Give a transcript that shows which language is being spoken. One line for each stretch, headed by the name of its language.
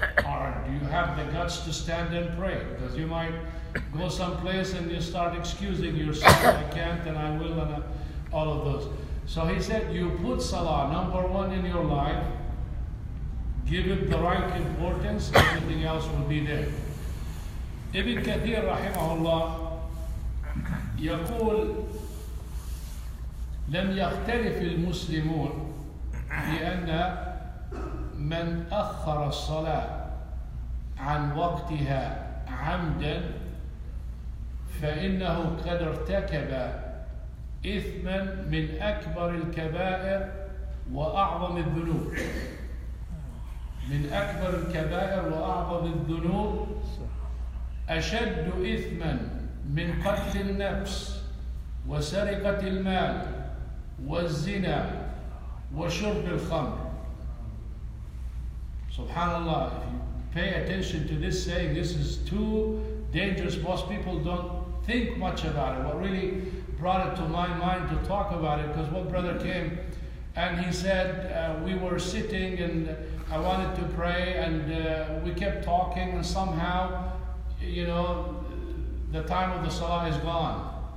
English: Or do you have the guts to stand and pray? Because you might go someplace and you start excusing yourself: I can't and I will, and all of those. So he said, you put salah number one in your life, give it the right importance, everything else will be there.
Arabic: Ibn Kathir rahimahullah يقول: لم يختلف المسلمون بأن من أخر الصلاة عن وقتها عمدا فإنه قد ارتكب إثما من أكبر الكبائر وأعظم الذنوب. من أكبر الكبائر وأعظم الذنوب، أشد إثما من قتل النفس وسرقة المال والزنا وشرب الخمر.
English: Subhanallah, if you pay attention to this saying, this is too dangerous. Most people don't think much about it. What really brought it to my mind to talk about it, because one brother came and he said, we were sitting and I wanted to pray, and we kept talking, and somehow, the time of the salah is gone.